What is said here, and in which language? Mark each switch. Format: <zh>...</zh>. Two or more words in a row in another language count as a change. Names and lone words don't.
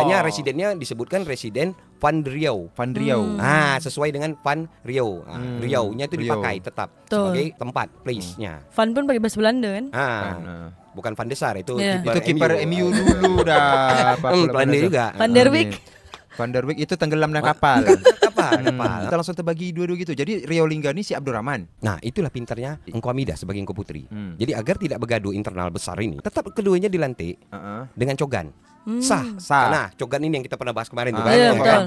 <id>Makanya residennya disebutkan Residen Van Riau. Van Riau. Sesuai dengan Van Riau. Riau-nya itu Riau. dipakai tetap Betul. sebagai tempat place-nya. Fan pun pakai bahasa Belanda kan? Bukan Van Desar itu Iya. Itu kiper MU dulu dah. Belanda juga. Van der Wijk. Van der Wijk itu tenggelam dengan kapal. Kapal. Kita langsung terbagi dua-dua gitu. Jadi Rio Lingga ini si Abdurrahman. Nah, itulah pintarnya Engku Hamidah sebagai Engku Putri. Jadi agar tidak bergaduh internal besar ini, tetap keduanya dilantik dengan cogan. Sah. Nah, cogan ini yang kita pernah bahas kemarin tuh kan. Iya, Ya betul.</id>